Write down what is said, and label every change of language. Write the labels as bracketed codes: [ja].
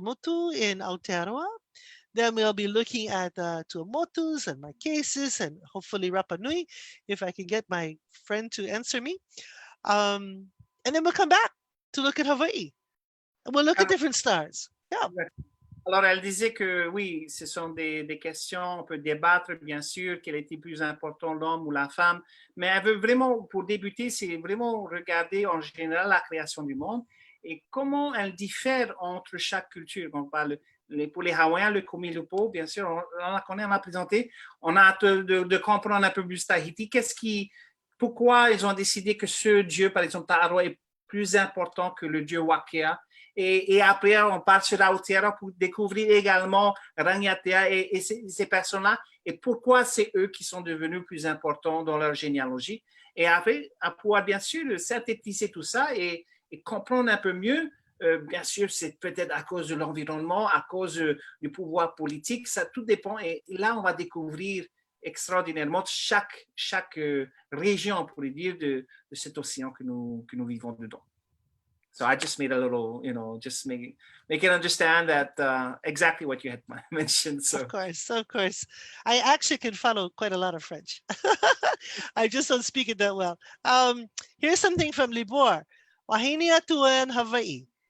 [en] Motu in Aotearoa. Then we'll be looking at Tuamotus and Marqueses and hopefully Rapa Nui, if I can get my friend to answer me. And then we'll come back to look at Hawaii. And we'll look at different stars. Yeah. [fr] Alors, elle disait que oui, ce sont des questions, on peut débattre, bien sûr, quel était plus important, l'homme ou la femme, mais elle veut vraiment, pour débuter, c'est vraiment regarder en général la création du monde et comment elle diffère entre chaque culture. On parle, pour les Hawaiiens, le Kumulipo, bien sûr, on la connaît, on l'a présenté, on a hâte de comprendre un peu plus Tahiti. Pourquoi ils ont décidé que ce dieu, par exemple, Ta'aroa, est plus important que le dieu Wākea? Et après, on part sur Aotearoa pour découvrir également Rangiatea et ces personnes-là, et pourquoi c'est eux qui sont devenus plus importants dans leur généalogie. Et après, à pouvoir, bien sûr, synthétiser tout ça et comprendre un peu mieux, bien sûr, c'est peut-être à cause de l'environnement, à cause du pouvoir politique, ça tout dépend. Et là, on va découvrir extraordinairement chaque région, on pourrait dire, de cet océan que nous vivons dedans. [en] So I just made a little, just make it understand that exactly what you had mentioned. So Of course. I actually can follow quite a lot of French. I just don't speak it that well. Here's something from Libor. Wahine atuan Hawaii.